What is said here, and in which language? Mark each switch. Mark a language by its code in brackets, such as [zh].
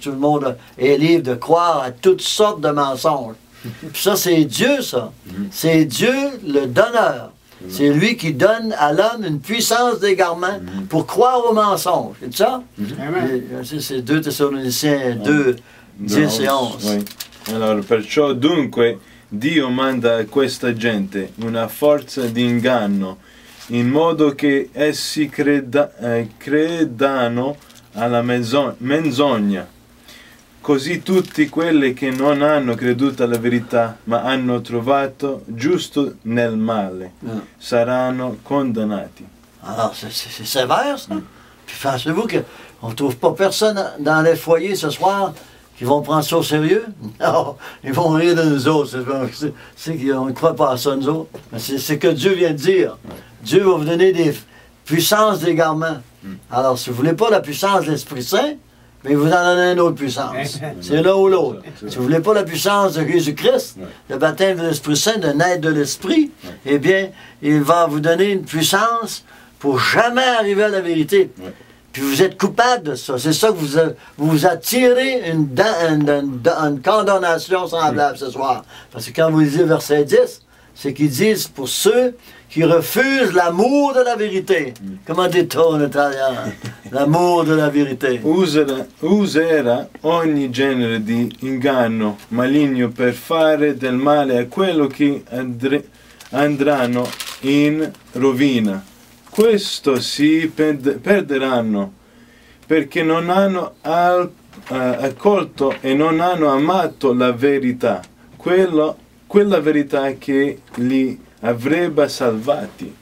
[fr] Tout le monde est libre de croire à toutes sortes de mensonges. Puis ça, c'est Dieu, ça. C'est Dieu, le donneur. C'est lui qui donne à l'homme une puissance d'égarement pour croire aux mensonges. C'est ça? C'est 2 Thessaloniciens 2, 10 et 11. Oui. [it] Allora, perciò dunque Dio manda a questa gente una forza di inganno, in modo che essi credano alla menzogna. Così tutti quelli che non hanno creduto alla verità, ma hanno trovato giusto nel male, saranno condannati. [fr] Alors, c'est sévère, ça. Puis pensez-vous qu'on ne trouve pas personne dans les foyers ce soir qui vont prendre ça au sérieux? Non, ils vont rire de nous autres. On ne croit pas à ça, nous autres. Mais c'est ce que Dieu vient de dire. Dieu va vous donner des puissances d'égarement. Alors, si vous ne voulez pas la puissance de l'Esprit Saint, mais il vous en donne une autre puissance. C'est l'un ou l'autre. Si vous ne voulez pas la puissance de Jésus-Christ, le baptême de l'Esprit Saint, de naître de l'Esprit, eh bien, il va vous donner une puissance pour jamais arriver à la vérité. Puis vous êtes coupable de ça. C'est ça que vous attirez une condamnation semblable ce soir. Parce que quand vous lisez verset 10, c'est qu'ils disent pour ceux qui refusent l'amour de la vérité. Comment dit-on en italien? L'amour de la vérité. [it] Userà ogni genere di inganno maligno per fare del male a quello che andranno in rovina. Questo si perderanno perché non hanno accolto e non hanno amato la verità, quella verità che li avrebbe salvati.